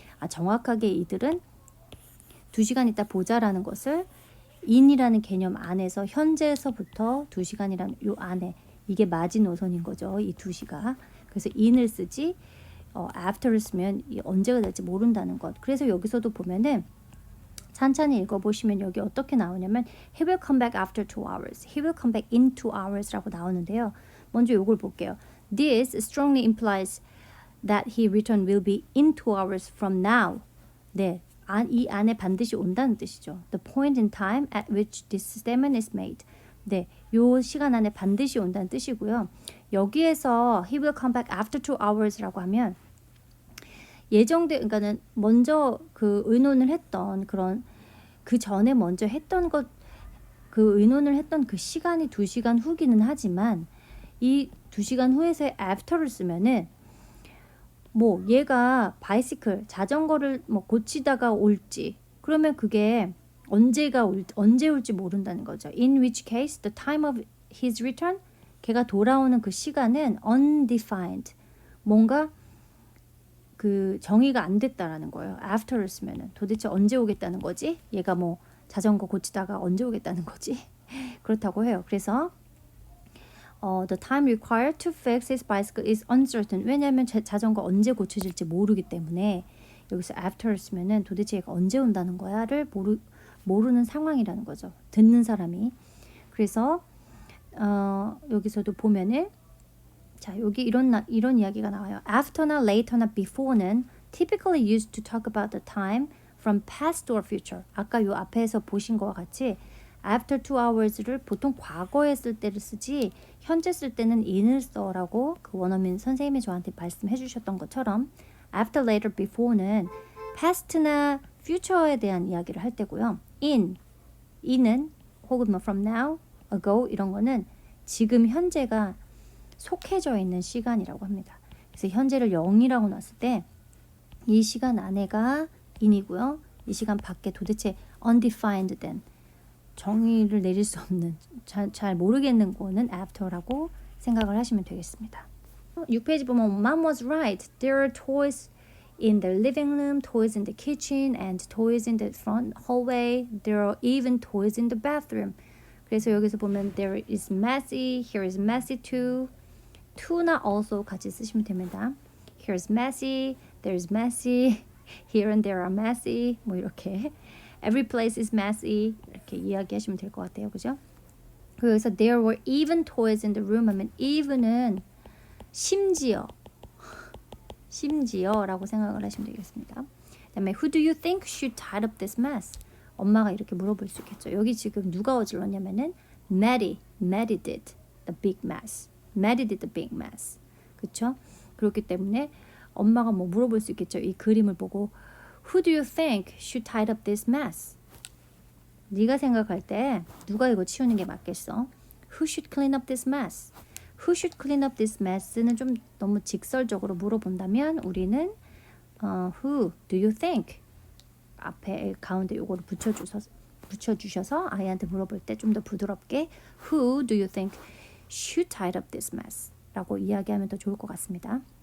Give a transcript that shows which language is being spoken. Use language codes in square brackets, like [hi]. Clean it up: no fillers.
[ko] 정확하게 이들은 2시간 있다 보자라는 것을 in이라는 개념 안에서 현재에서부터 2시간이라는 요 안에 이게 마지노선인 거죠. 이 2시가. 그래서 in을 쓰지 after를 쓰면 언제가 될지 모른다는 것. 그래서 여기서도 보면은 찬찬히 읽어보시면 여기 어떻게 나오냐면 [en] He will come back after 2 hours. He will come back in 2 hours라고 [ko] 나오는데요. 먼저 요걸 볼게요. [en] This strongly implies that he return will be in 2 hours from now. [ko] 네, 이 안에 반드시 온다는 뜻이죠. [en] The point in time at which this statement is made. [ko] 네, 요 시간 안에 반드시 온다는 뜻이고요. 여기에서 [en] he will come back after 2 hours [ko] 라고 하면 그러니까는 먼저 그 의논을 했던 그런 그 전에 먼저 했던 것 그 의논을 했던 그 시간이 2시간 후기는 하지만 이 2시간 후에서의 after를 쓰면은 뭐 얘가 바이시클 자전거를 뭐 고치다가 올지 그러면 그게 언제 올지 모른다는 거죠. [en] In which case the time of his return [ko] 걔가 돌아오는 그 시간은 undefined 뭔가 그 정의가 안 됐다라는 거예요. after를 쓰면은 도대체 언제 오겠다는 거지? 얘가 뭐 자전거 고치다가 언제 오겠다는 거지? 그렇다고 해요. 그래서 [en] the time required to fix his bicycle is uncertain. [ko] 왜냐하면 자전거 언제 고쳐질지 모르기 때문에 여기서 after를 쓰면은 도대체 얘가 언제 온다는 거야를 모르는 상황이라는 거죠. 듣는 사람이. 그래서 여기서도 보면은 자, 여기 이런 이야기가 나와요. [en] After나 later나 before는 typically used to talk about the time from past or future. [ko] 아까 요 앞에서 보신 거와 같이 after 2 hours를 보통 과거에 쓸 때를 쓰지 현재 쓸 때는 in을 써라고 그 원어민 선생님이 저한테 말씀해 주셨던 것처럼 after, later, before는 past나 future에 대한 이야기를 할 때고요. in은 혹은 뭐 from now, ago 이런 거는 지금 현재가 속해져 있는 시간이라고 합니다. 그래서 현재를 0이라고 놨을 때 이 시간 안에가 in이고요. 이 시간 밖에 도대체 undefined 된 정의를 내릴 수 없는 잘 모르겠는 거는 after라고 생각을 하시면 되겠습니다. 6페이지 보면 [en] Mom was right. There are toys in the living room, toys in the kitchen, and toys in the front hallway. There are even toys in the bathroom. [ko] 그래서 여기서 보면 [en] there is messy, here is messy too. [ko] to나 also 같이 쓰시면 됩니다. [en] Here's messy, there's messy, here and there are messy. [ko] 뭐 이렇게 [en] every place is messy [ko] 이렇게 이야기하시면 될 것 같아요, 그죠? 그래서 [en] there were even toys in the room [ko] 하면 even은 심지어 심지어라고 생각을 하시면 되겠습니다. 그다음에 [en] Who do you think should tie up this mess? [ko] 엄마가 이렇게 물어볼 수 있겠죠. 여기 지금 누가 어질렀냐면은 [en] Maddie did the big mess. Maddie did the big mess. [ko] 그렇죠? 그렇기 때문에 엄마가 뭐 물어볼 수 있겠죠. 이 그림을 보고 [en] Who do you think should tie up this mess? [ko] 네가 생각할 때 누가 이거 치우는 게 맞겠어? [en] Who should clean up this mess? Who should clean up this mess는 [ko] 좀 너무 직설적으로 물어본다면 우리는 [en] Who do you think? [ko] 앞에 가운데 요거를 붙여주셔서 아이한테 물어볼 때 좀 더 부드럽게 [en] Who do you think should tie up this mess? [ko] 라고 이야기하면 더 좋을 것 같습니다.